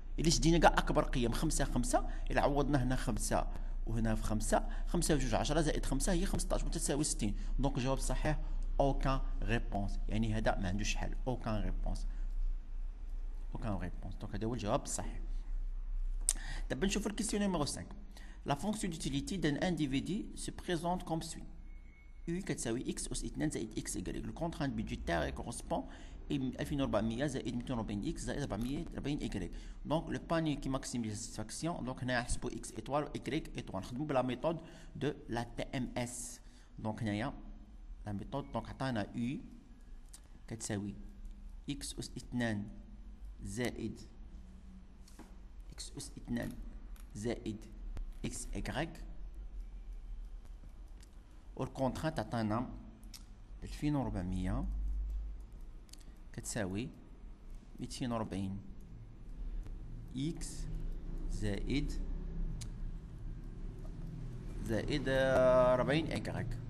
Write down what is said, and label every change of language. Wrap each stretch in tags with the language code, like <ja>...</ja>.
<ar>الا شدينا كاع اكبر قيم 5 5، الا عوضنا هنا 5 وهنا في 5 و 2 10 زائد 5 هي 15 وتساوي 60. دونك الجواب الصحيح اوكان ريبونس، يعني هذا ما عندوش حل. اوكان ريبونس. دونك هذا هو الجواب الصحيح. دابا نشوف الكيسيون نيميرو 5.</ar> <fr>La fonction d'utilité d'un individu se présente comme suit. U</fr> <ar>كتساوي x أس 2 زائد x y.</ar> <fr>Le contrainte budgétaire correspond à 2400</fr> <ar>زائد 240 x زائد 440 y.</ar> <fr>Donc le panier qui maximise la satisfaction. Donc</fr> <ar>هنا نحسبوا</ar> <fr>x étoile و y étoile.</fr> <ar>نخدموا بلا</ar> <fr>méthode de la TMS.</fr> <ar>Donc هنايا</ar> <fr>la méthode</fr> <ar>donc عطانا U كتساوي x أس 2 زائد x أس 2 زائد x y، والكونترانت عطانا 2400 كتساوي 240 x زائد 40 y.</ar>